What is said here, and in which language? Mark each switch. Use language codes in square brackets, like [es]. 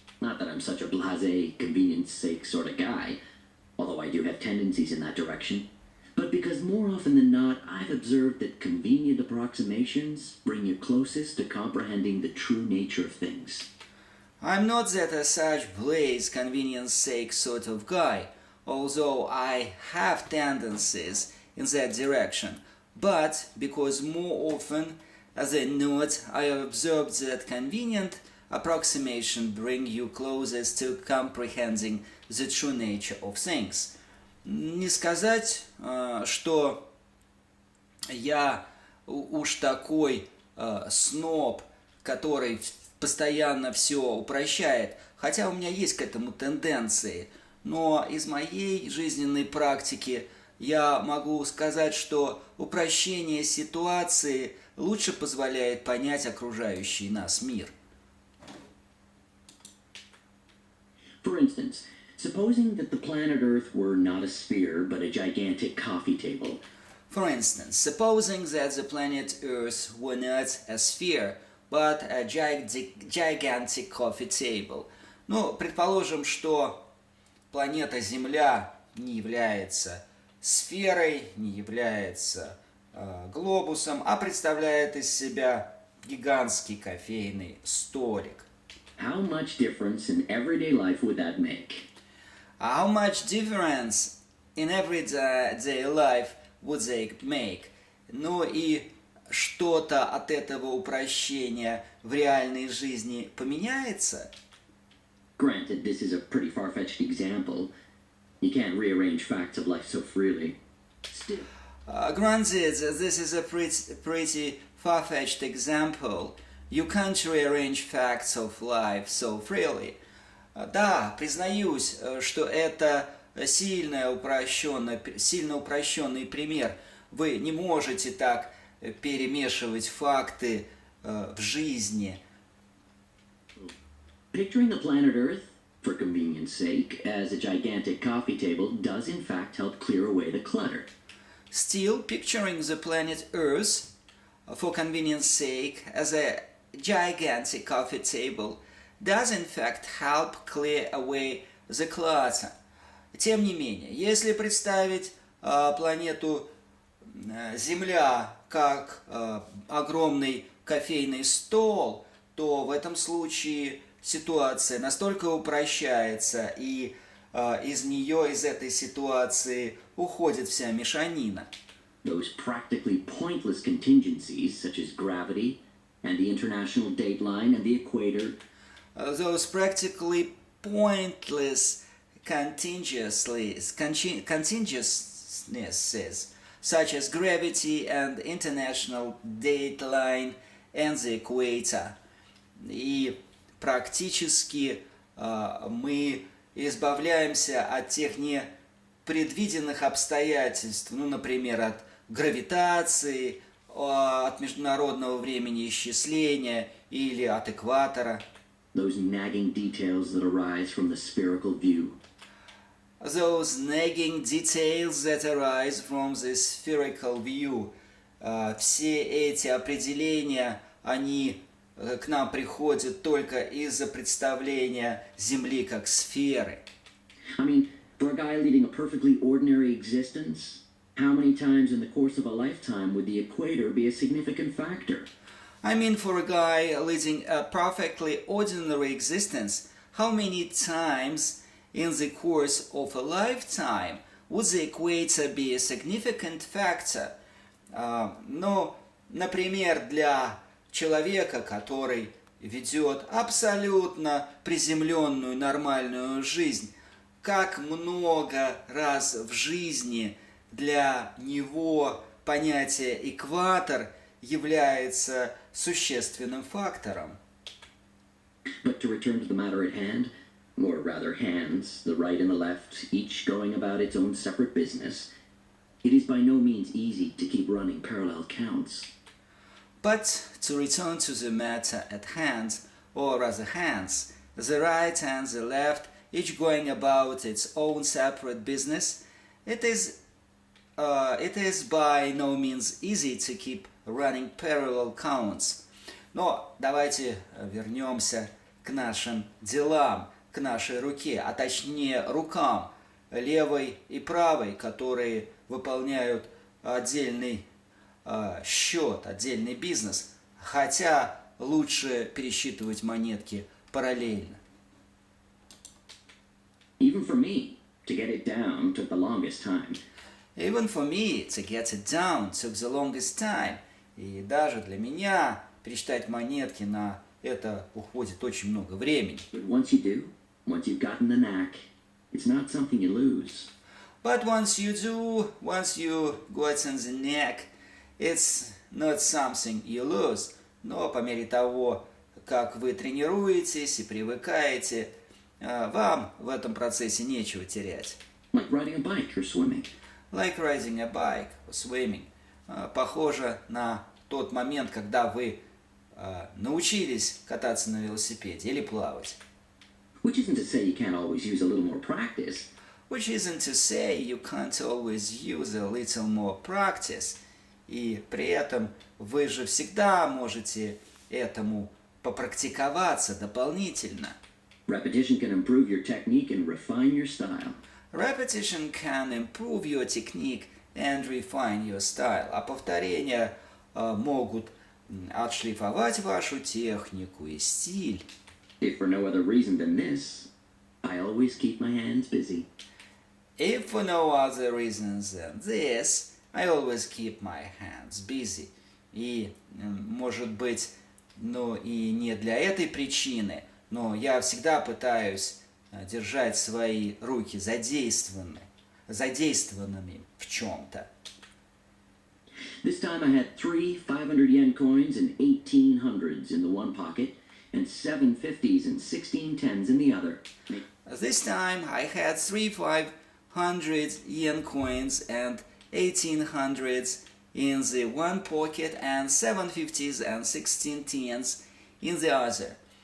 [en] Not that I'm such a blasé, convenience sake sort of guy, although I do have tendencies in that direction, but because more often than not, I've observed that convenient approximations bring you closest to comprehending the true nature of things. I'm not that a such blaze convenience sake sort of guy, although I have tendencies in that direction, but because more often than not I have observed that convenient approximation bring you closest to comprehending the true nature of things. [ru] Не сказать, что я уж такой сноб, который постоянно все упрощает, хотя у меня есть к этому тенденции, но из моей жизненной практики я могу сказать, что упрощение ситуации лучше позволяет понять окружающий нас мир. [en] For instance, supposing that the planet Earth were not a sphere but a gigantic coffee table. For instance, supposing that the planet Earth were not a sphere, but a gigantic coffee table. [ru] Ну, предположим, что планета Земля не является сферой, не является глобусом, а представляет из себя гигантский кофейный столик. [en] How much difference in everyday life would that make? How much difference in everyday life would they make? [ru] Ну и что-то от этого упрощения в реальной жизни поменяется? [en] Granted, this is a pretty far-fetched example. You can't rearrange facts of life so freely. Still. Granted, this is a pretty far-fetched example. You can't rearrange facts of life so freely. [ru] Да, признаюсь, что это сильно упрощенный пример. Вы не можете так перемешивать факты в жизни. [en] Picturing the planet Earth, for convenience sake, as a gigantic coffee table does in fact help clear away the clutter. Still, picturing the planet Earth, for convenience sake, as a gigantic coffee table does in fact help clear away the clutter. [ru] Тем не менее, если представить планету Земля как огромный кофейный стол, то в этом случае ситуация настолько упрощается, и из этой ситуации уходит вся мешанина. [en] Those practically pointless contingencies, such as gravity and the international date line and the equator. Those practically pointless contingencies, such as gravity and international date line and the equator. [ru] И практически мы избавляемся от тех непредвиденных обстоятельств, ну, например, от гравитации, от международного времени исчисления или от экватора. [en] Those nagging details that arise from the spherical view. Those nagging details that arise from the spherical view. [ru] Все эти определения, они к нам приходят только из-за представления Земли как сферы. [en] I mean, for a guy leading a perfectly ordinary existence, how many times in the course of a lifetime would the equator be a significant factor? I mean, for a guy leading a perfectly ordinary existence, how many times in the course of a lifetime would the equator be a significant factor? [ru] Ну, например, для человека, который ведет абсолютно приземленную нормальную жизнь, как много раз в жизни для него понятие экватор является существенным фактором. [en] But to return to the matter at hand, or rather hands, the right and the left, each going about its own separate business, it is by no means easy to keep running parallel counts. But to return to the matter at hand, or rather hands, the right and the left, each going about its own separate business, it is by no means easy to keep running parallel counts. [ru] Но давайте вернемся к нашим делам, к нашей руке, а точнее рукам, левой и правой, которые выполняют отдельный счет, отдельный бизнес, хотя лучше пересчитывать монетки параллельно. [en] Even for me, To get it down took the longest time. Even for me, to get it down took the longest time. [ru] И даже для меня пересчитать монетки на это уходит очень много времени. [en] But once you do, once you've gotten the knack, it's not something you lose. But once you do, once you got in the neck, it's not something you lose. [ru] Но по мере того, как вы тренируетесь и привыкаете, вам в этом процессе нечего терять. [en] Like riding a bike or swimming. Like riding a bike or swimming. [ru] Похоже на тот момент, когда вы научились кататься на велосипеде или плавать. [en] Which isn't to say you can't always use a little more practice. Which isn't to say you can't always use a little more practice. [ru] И при этом вы же всегда можете этому попрактиковаться дополнительно. [en] Repetition can improve your technique and refine your style. Repetition can improve your technique and refine your style. [ru] А повторения могут отшлифовать вашу технику и стиль. [en] If for no other reason than this, I always keep my hands busy. If for no other reasons than this, I always keep my hands busy. [ru] И, может быть, и не для этой причины, но я всегда пытаюсь держать свои руки задействованными в чем-то. [en] This time I had 3 500 yen coins and 18 hundreds in the one pocket, and 7 50s and 16 10s in the other. This time I had 3 500 yen coins and 18 hundreds in the one pocket and 7 50s and 16 10s in the other.